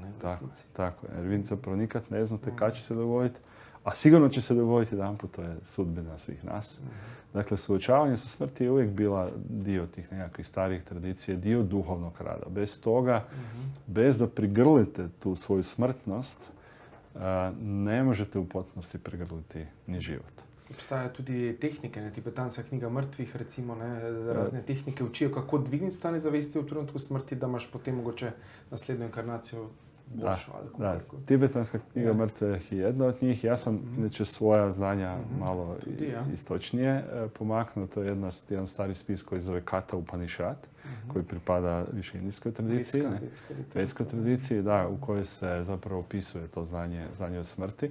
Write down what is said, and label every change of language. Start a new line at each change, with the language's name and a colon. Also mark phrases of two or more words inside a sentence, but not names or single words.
Croatian: Tako, jer vi zapravo nikad ne znate kad će se dogoditi, a sigurno će se dogoditi jedanput, to je sudbina svih nas. Dakle, suočavanje sa smrti je uvijek bila dio tih nekakvih starih tradicija, dio duhovnog rada. Bez toga, bez da prigrlite tu svoju smrtnost, ne možete u potpunosti prigrliti ni život.
Slovenian: Obstajajo tudi tehnike, tibetanska knjiga mrtvih, recimo, razne tehnike učijo, kako dvigniti stanje zavesti v trenutku smrti, da imaš potem mogoče naslednjo inkarnacijo boljšo.
Croatian: Tibetanska knjiga mrtvih je jedna od njih. Ja sam inače svoja znanja malo istočnije pomaknuo. To je jedan stari spis koji zove Kata Upanishad, koji pripada više indijskoj tradiciji. Vedskoj tradiciji, da, u kojoj se zapravo opisuje to znanje o smrti.